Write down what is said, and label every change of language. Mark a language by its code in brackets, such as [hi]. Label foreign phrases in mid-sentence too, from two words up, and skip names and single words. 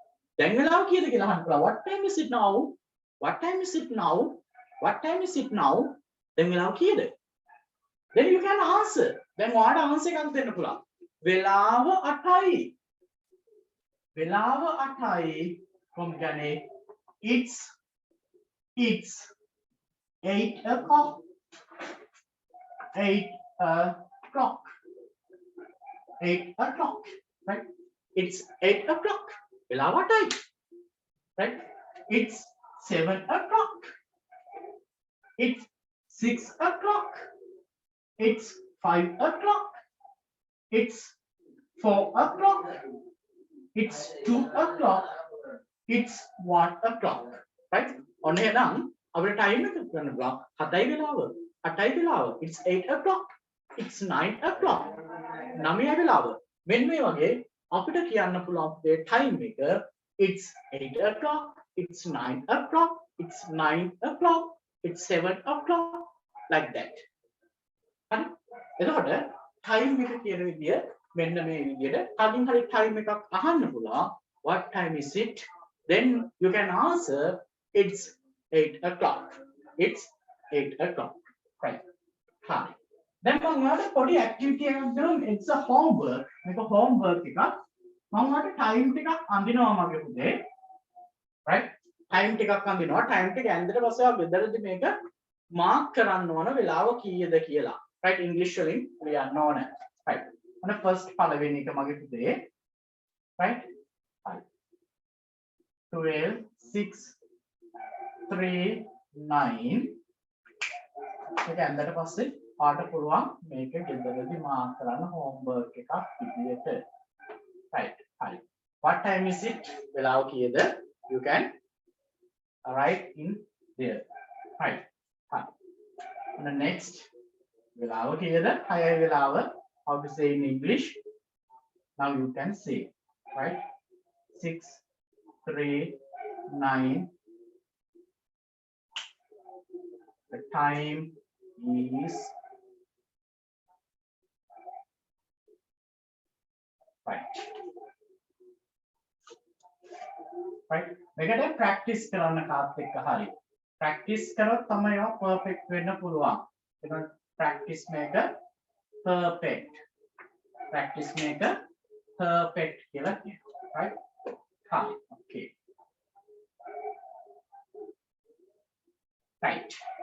[si] දැන් වෙලාව කීයද කියලා අහන්න පුළුවන්. [en] What time is it now? What time is it now? What time is it now? [si] දැන් වෙලාව කීයද? [en] Then you can answer. [si] දැන් ඔයාලට answer එකක් දෙන්න පුළුවන්. වෙලාව 8යි. වෙලාව 8යි. කොහොමද කියන්නේ? [en] It's 8 o'clock. 8 o'clock. 8 o'clock. Right? It's 8 o'clock. [si] වෙලාව 8යි. [en] Right? It's 7 o'clock. It's 6 o'clock. It's 5 o'clock. It's 4 o'clock. It's 2 o'clock. It's 1 o'clock. Right? [si] ඔන්න එහෙනම් අපේ ටයිම් එක ගන්න පුළුවන් 7යි වෙලාව 8යි වෙලාව. [en] It's 8 o'clock. It's 9 o'clock. [si] 9යි වෙලාව. මෙන්න මේ වගේ අපිට කියන්න පුළුවන් මේ ටයිම් එක [en] it's 8 o'clock. It's 9 o'clock. It's 9 o'clock. It's 7 o'clock. Like that. [si] හරි? එතකොට ටයිම් එක කියන විදිය මෙන්න මේ විදියට කලින් හරි ටයිම් එකක් අහන්න පුළුවන්. [en] What time is it? Then you can answer it's 8 o'clock. It's 8 o'clock. Right. [si] හරි. දැන් මම ඔයාලට පොඩි ඇක්ටිවිටි එකක් දෙනවා. [en] It's a homework. [si] මේක homework එකක්. මම ඔයාලට ටයිම් ටිකක් අඳිනවා මගේ පුතේ. Right? ටයිම් ටිකක් අඳිනවා. ටයිම් ටික ඇඳලා පස්සේ ඔයා බෙදලාදී මේක මාක් කරන්න ඕන වෙලාව කීයද කියලා. Right? English වලින් ලියන්න ඕන. Right. ඔන්න first පළවෙනි එක මගේ පුතේ. Right? Right. 12 6 3 9 ඒක ඇඳලා පස්සේ පාට පුළුවන් මේක ගෙදරදී මාක් කරන්න homework එකක් විදියට. [en] Right. Right. What time is it? [si] වෙලාව කීයද? [en] You can write in there. Right. Right. And the next [si] වෙලාව කීයද? 6යි වෙලාව. [en] How to say in English? Now you can say. Right? 6 3 9. The time is right. Right? [si] මේකට practice කරන්න කාත් එක්ක හරි. Practice කරොත් තමයි ඔය perfect වෙන්න පුළුවන්. ඒක practice මේක perfect. Practice මේක perfect කියලා කියනවා. Right? [en] හරි. Okay. Right.